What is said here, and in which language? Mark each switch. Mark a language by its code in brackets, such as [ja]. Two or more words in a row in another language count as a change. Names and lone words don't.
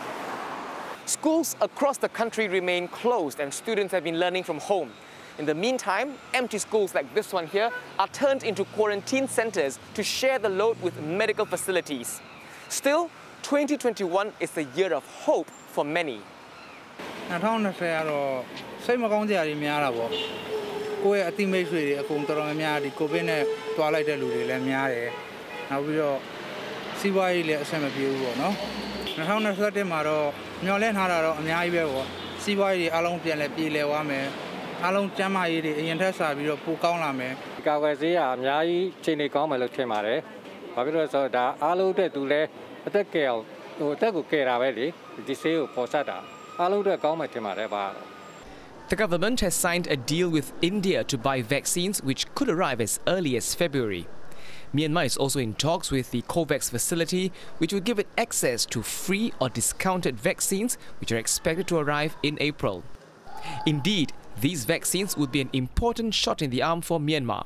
[en] Schools across the country remain closed and students have been learning from home. In the meantime, empty schools like this one here are turned into quarantine centers to share the load with medical facilities. Still, 2021 is the year of hope for many. [my] 2020 ကတော့စိတ်မကောင်းစရာတွေများတာပေါ့ကိုယ့်ရဲ့အတိမိတ်ဆွေတွေအကုန်တော်တော်များများဒီကိုဗစ်နဲ့တွားလိုက်တဲ့လူတွေလည်းများတယ်နောက် ပြီးတော့စီးပွားရေးလည်းအဆင်မပြေဘူးပေါ့နော်2021မှာတော့မျှော်လင့်ထားတာတော့အများကြီးပဲပေါ့စီးပွားရေးတွေအားလုံးပြန်လဲပြေလည်သွားမယ်အားလုံးကျန်းမာရေးတွေအရင်ထက်စာပြီးတော့ပိုကောင်းလာမယ်ဒီကာကွယ်ဆေးကအများကြီးချိန်နေကောင်းမယ်လို့ထင်ပါတယ်ဘာဖြစ်လို့လဲဆိုတော့ဒါအားလုံးအတွက်သူလည်းအသက်ကယ်ဟိုအသက်ကိုကယ်တာပဲလေဒီဆေးကိုပေါ်ဆက်တာအားလုံးအတွက်ကောင်းမယ်ထင်ပါတယ်ဗျာ [en] The government has signed a deal with India to buy vaccines which could arrive as early as February. Myanmar is also in talks with the COVAX facility, which will give it access to free or discounted vaccines, which are expected to arrive in April. Indeed, these vaccines would be an important shot in the arm for Myanmar.